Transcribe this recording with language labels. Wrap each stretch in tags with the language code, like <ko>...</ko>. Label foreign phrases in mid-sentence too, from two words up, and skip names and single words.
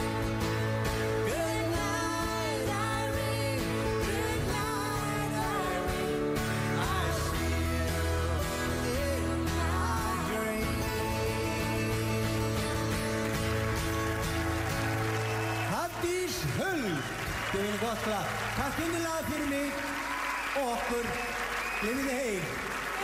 <en>Good night, Irene. Good night, Irene. I'll see you in my dreams.</en> <is>Hafdís Huld, gefið gott lag. Takk innilega fyrir mig og okkur. Lifið heil.</is>